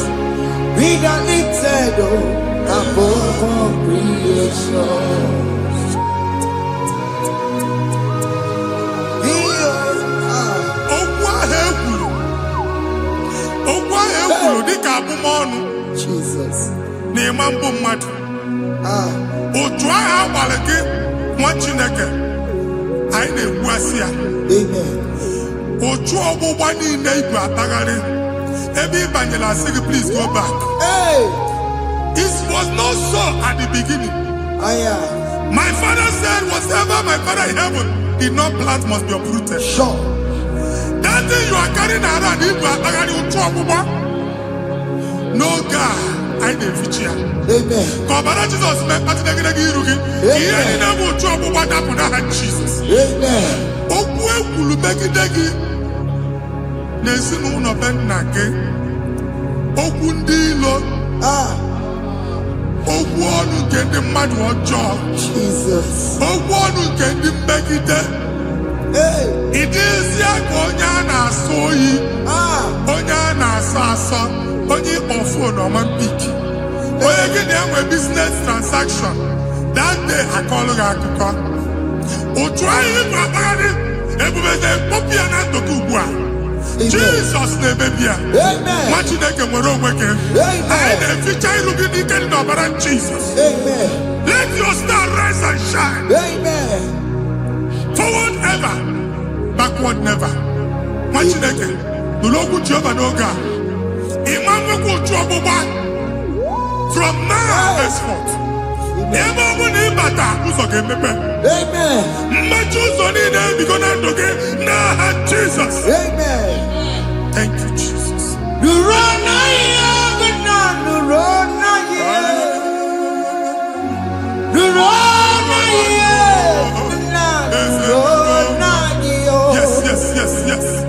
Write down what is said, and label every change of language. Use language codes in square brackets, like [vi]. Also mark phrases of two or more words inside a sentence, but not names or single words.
[en] Be the lifted above all creation. Jesus. [ig] Otu agha agbara gị nwa Chineke anyị na-egbu asị ya. Otu ọgbụgba niile igwe atagharị ebe ị banyere asị gị [en] please go back. It was not so at the beginning. My father said whatever my father in heaven did not plant must be uprooted. Sure. That thing you are carrying around [ig] igwe atagharị otu ọgbụgba. [en] No God. I didn't feature. Amen. [ig] Kọbara Jesus mee kpatị negidegi iru gị. Ihe niile bụ otu ọgbụgba dapụ n'aha Jesus. Amen. Okwu ekwuru megide gị n'ezinụlọ be nna gị. Okwu ndị ilo. Okwu ọnụ nke ndị mmadụ ọjọọ. Jesus. Okwu ọnụ nke ndị mmegide. Ị dịzie ka onye a na-asọ oyi. Onye a na-asọ asọ. Onye ịkpọ phone ọma mpiki. Onye gị na-enwe [en] business transaction. That day [ig] akọlụ gị akụkọ. Otu anyị gbagharị ebube na-ekpọpụ ya na ndụ gị ugbu a. Jesus na-emebi ya. Nwa Chineke nwere onwe gị. Anyị na-eficha iru gị n'ike dị n'ọbara Jesus. [en] Let your star rise and shine. Forward ever, backward never. [ig] Nwa Chineke nụrụ okwu Jehova n'oge a. [en] From now henceforth, [ig] ebe ọ bụ na ịbata ụzọ ga-emepe. Mmechi ụzọ niile ebigo na ndụ gị n'aha Jizọs. [en] Thank you, Jesus. Yes.